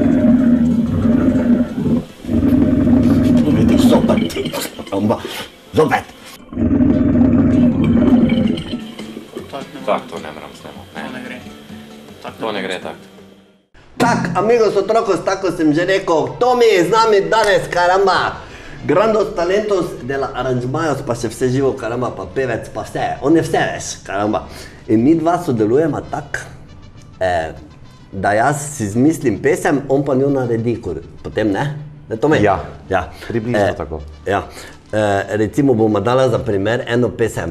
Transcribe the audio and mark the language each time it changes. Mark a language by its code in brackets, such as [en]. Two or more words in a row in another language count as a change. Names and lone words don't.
[sl] Vidiš, zopet, karamba, zopet. Tako to ne moram snemati. To ne gre. To ne gre tako. Tak, [es] amigos otrocos, [sl] tako sem že rekel, Tomi je z nami danes, karamba. [es] Grandos talentos de la aranžmajos, [sl] pa še vse živo, karamba, pa pevec, pa vse. On je vse, veš, karamba. In mi dva sodelujemo tak, da jaz si izmislim pesem, on pa njo naredi, potem ne? Ne, Tomi? Ja, približno tako. Ja. Recimo bomo dala za primer eno pesem.